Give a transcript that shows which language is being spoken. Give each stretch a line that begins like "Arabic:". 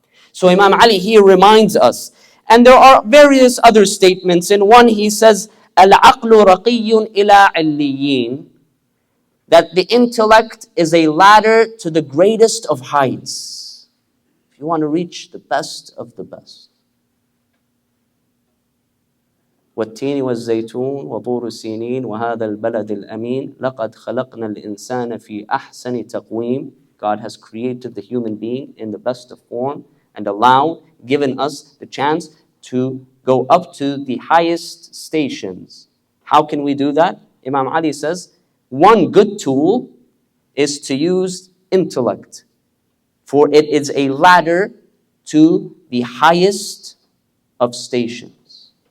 English: So Imam Ali here reminds us, and there are various other statements. In one he says,
Arabic: الْعَقْلُ رَقِيٌّ إِلَىٰ عِلِّيِّينَ,
English: that the intellect is a ladder to the greatest of heights. If you want to reach the best of the best.
Arabic: والتين والزيتون وطور سينين وهذا البلد الأمين لقد خلقنا الإنسان في أحسن تقويم.
English: God has created the human being in the best of form and given us the chance to go up to the highest stations. How can we do that? Imam Ali says, one good tool is to use intellect, for it is a ladder to the highest of stations.